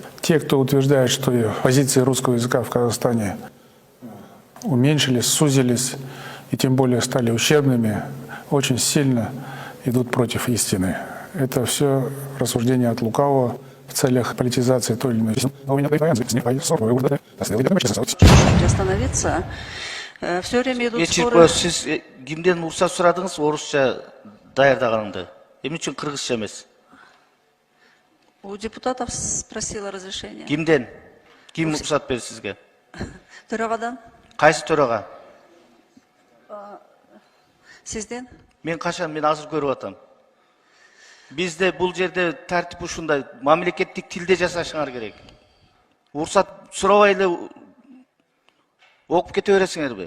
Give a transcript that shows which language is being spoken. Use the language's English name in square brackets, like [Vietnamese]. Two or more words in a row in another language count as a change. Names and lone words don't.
[Russian] Те, кто утверждает, что позиции русского языка в Казахстане уменьшились, сузились, и тем более стали ущербными, очень сильно идут против истины. Это все рассуждение от лукавого в целях политизации той или иной. Остановиться. Все время идут споры. [Kyrgyz] Сіз кимден уруксат сурадыңыз, орусча даярдаганыңды? Эмне үчүн кыргызча эмес? [Russian] У депутатов спросила разрешение. [Kyrgyz] Кимден? Ким уруксат берди сизге? Төрағадан. Кайсы төрага? Сизден. Мен качан, мен азыр көрүп атам. Бизде бул жерде тартип ушундай, мамлекеттик тилде жасашыңар керек. Уруксат сурабай эле окуп кете бересиңерби?